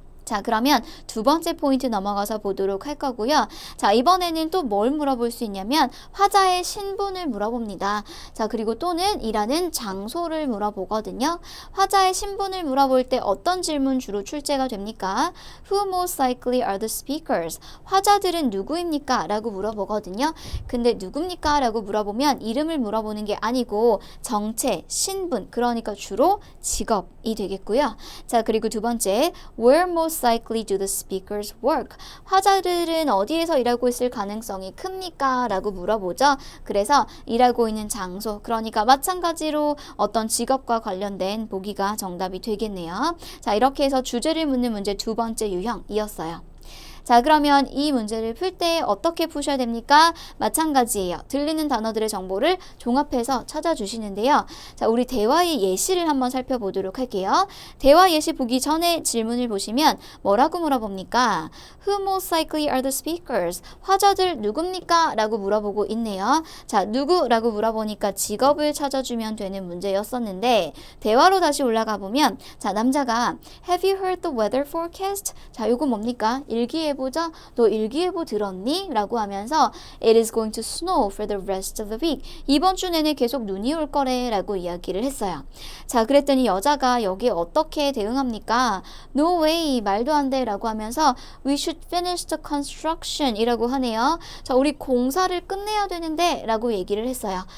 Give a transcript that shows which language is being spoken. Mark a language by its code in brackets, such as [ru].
[ko] 자, 그러면 두 번째 포인트 넘어가서 보도록 할 거고요. 자, 이번에는 또 뭘 물어볼 수 있냐면 화자의 신분을 물어봅니다. 자, 그리고 또는 일하는 장소를 물어보거든요. 화자의 신분을 물어볼 때 어떤 질문 주로 출제가 됩니까? [en] Who most likely are the speakers? [ko] 화자들은 누구입니까? 라고 물어보거든요. 근데 누굽니까? 라고 물어보면 이름을 물어보는 게 아니고 정체, 신분, 그러니까 주로 직업이 되겠고요. 자, 그리고 두 번째, [en] where most likely do the speakers work? [ko] 화자들은 어디에서 일하고 있을 가능성이 큽니까? 라고 물어보죠. 그래서 일하고 있는 장소, 그러니까 마찬가지로 어떤 직업과 관련된 보기가 정답이 되겠네요. 자, 이렇게 해서 주제를 묻는 문제 두 번째 유형이었어요. 자, 그러면 이 문제를 풀 때 어떻게 푸셔야 됩니까? 마찬가지예요. 들리는 단어들의 정보를 종합해서 찾아주시는데요. 자, 우리 대화의 예시를 한번 살펴보도록 할게요. 대화 예시 보기 전에 질문을 보시면 뭐라고 물어봅니까? [en] Who most likely are the speakers? [ko] 화자들 누굽니까? 라고 물어보고 있네요. 자, 누구라고 물어보니까 직업을 찾아주면 되는 문제였었는데 대화로 다시 올라가 보면 자, 남자가 [en] Have you heard the weather forecast? [ko] 자, 요거 뭡니까? 일기예보 일기예보죠. 너 일기예보 들었니? 라고 하면서 [en] It is going to snow for the rest of the week. [ko] 이번 주 내내 계속 눈이 올 거래 라고 이야기를 했어요. 자, 그랬더니 여자가 여기에 어떻게 대응합니까? [en] No way, [ko] 말도 안 돼 라고 하면서 [en] We should finish the construction [ko] 이라고 하네요. 자, 우리 공사를 끝내야 되는데 라고 얘기를 했어요.